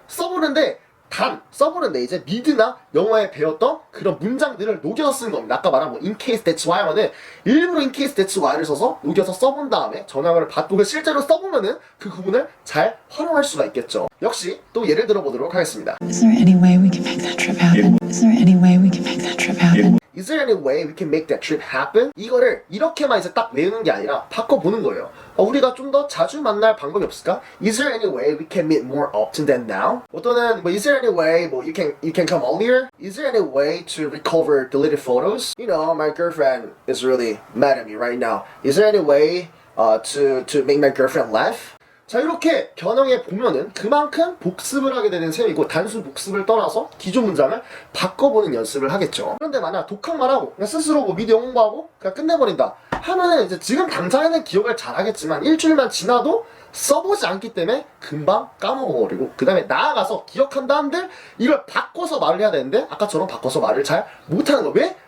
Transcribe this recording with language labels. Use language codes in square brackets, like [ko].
[ko] 써보는데 이제 미드나 영어에 배웠던 그런 문장들을 녹여서 쓰는 겁니다. 아까 말한 뭐 in case that's why 하면은 일부러 in case that's why를 써서 녹여서 써본 다음에 전화를 받고 실제로 써보면은 그 부분을 잘 활용할 수가 있겠죠. 역시 또 예를 들어 보도록 하겠습니다. [en] Is there any way we can make that trip happen? Is there any way we can make that trip happen? Is there any way we can make that trip happen? [ko] 이거를 이렇게만 이제 딱 외우는 게 아니라 바꿔보는 거예요. 우리가 좀 더 자주 만날 방법이 없을까? [en] Is there any way we can meet more often than now? 또는 뭐 Is there any way you can come earlier? Is there any way to recover deleted photos? You know, my girlfriend is really mad at me right now. Is there any way to make my girlfriend laugh? [ko] 자, 이렇게 변형해 보면은 그만큼 복습을 하게 되는 셈이고, 단순 복습을 떠나서 기존 문장을 바꿔보는 연습을 하겠죠. 그런데 만약 독학만 하고 그냥 스스로 뭐 미디어 공부하고 그냥 끝내버린다 하면은 이제 지금 당장에는 기억을 잘 하겠지만 일주일만 지나도 써보지 않기 때문에 금방 까먹어버리고, 그 다음에 나아가서 기억한다 한들 이걸 바꿔서 말을 해야 되는데 아까처럼 바꿔서 말을 잘 못하는 거. 왜?